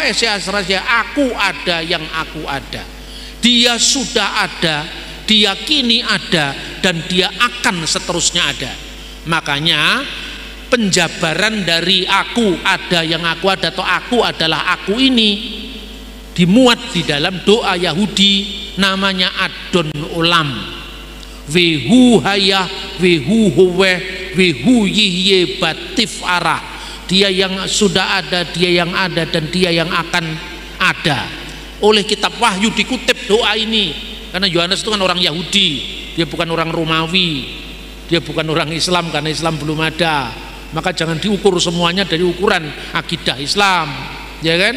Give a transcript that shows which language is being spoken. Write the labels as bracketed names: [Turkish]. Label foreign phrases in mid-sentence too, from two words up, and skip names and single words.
[Indonesian] Asher, aku ada yang aku ada. Dia sudah ada, dia kini ada, dan dia akan seterusnya ada. Makanya penjabaran dari aku ada yang aku ada atau aku adalah aku ini dimuat di dalam doa Yahudi namanya Adon Olam. [Hebrew] והוא היה, והוא הווה, והוא יהיה בתפארה. [Indonesian] Dia yang sudah ada, dia yang ada, dan dia yang akan ada. Oleh kitab Wahyu dikutip doa ini, karena Yohanes itu kan orang Yahudi, dia bukan orang Romawi, dia bukan orang Islam, karena Islam belum ada. Maka jangan diukur semuanya dari ukuran akidah Islam, ya kan?